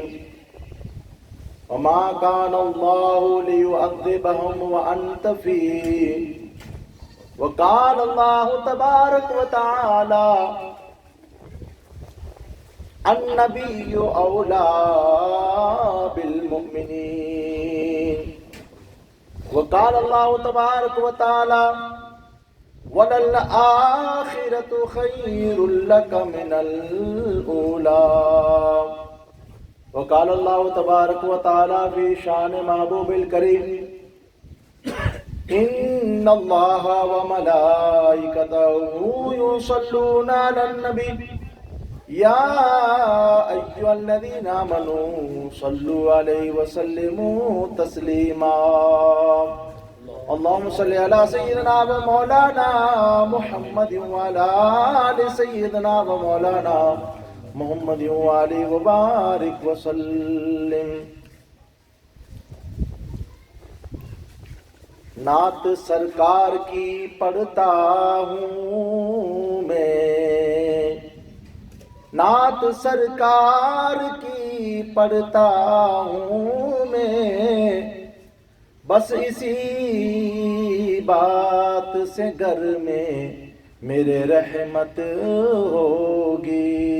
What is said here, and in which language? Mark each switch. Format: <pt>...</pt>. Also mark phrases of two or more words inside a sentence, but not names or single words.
<ar>وما كان الله ليعذبهم وأنت فيهم وكان الله تبارك وتعالى النبي أولى بالمؤمنين وكان الله تبارك وتعالى وللآخرة خير لك من الأولى. وقال الله تبارك وتعالى في شان محبوب الكريم إن الله وملائكته يصلون على النبي يا أيها الذين آمنوا صلوا عليه وسلموا تسليما. اللهم صل على سيدنا ومولانا محمد وعلى آل سيدنا ومولانا محمد وآله وبارك وسلم.</ar> <ur>نعت سرکار کی پڑھتا ہوں میں، نعت سرکار کی پڑھتا ہوں میں، بس اسی بات سے گھر میں میرے رحمت ہوگی.</ur>